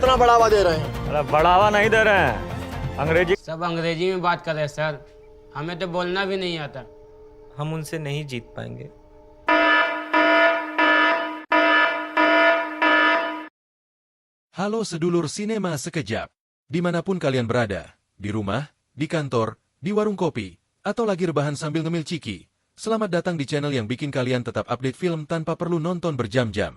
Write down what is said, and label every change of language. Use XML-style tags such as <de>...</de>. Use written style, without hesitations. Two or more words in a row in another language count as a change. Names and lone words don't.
<hi>कहाँ बढ़ावा दे रहे हैं? अरे बढ़ावा नहीं दे रहे हैं, अंग्रेजी। सब अंग्रेजी में बात कर रहे हैं सर, हमें तो बोलना भी नहीं आता। हम उनसे नहीं जीत पाएंगे।</hi> <id>Halo sedulur sinema sekejap. Dimanapun kalian berada, di rumah, di kantor, di warung kopi, atau lagi rebahan sambil ngemil ciki, selamat datang di channel yang bikin kalian tetap update film tanpa perlu nonton berjam-jam.</id>